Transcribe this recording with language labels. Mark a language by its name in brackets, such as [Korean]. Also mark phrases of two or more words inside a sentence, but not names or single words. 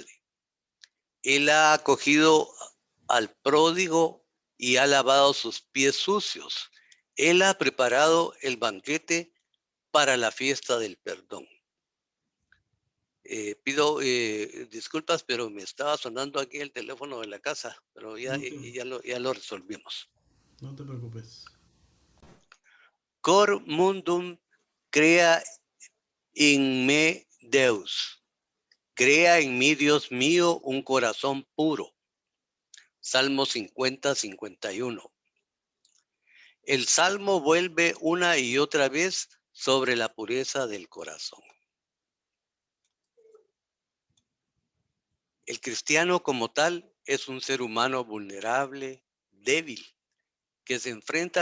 [Spanish] Él ha acogido al pródigo y ha lavado sus pies sucios. Él ha preparado el banquete para la fiesta del perdón. Pido disculpas, pero me estaba sonando aquí el teléfono de la casa, pero ya lo resolvimos. No te preocupes. [Latin] Cor mundum crea in me Deus. [Spanish] Crea en mí, Dios mío, un corazón puro. Salmo 50, 51. El Salmo vuelve una y otra vez sobre la pureza del corazón. El cristiano como tal es un ser humano vulnerable, débil, que se enfrenta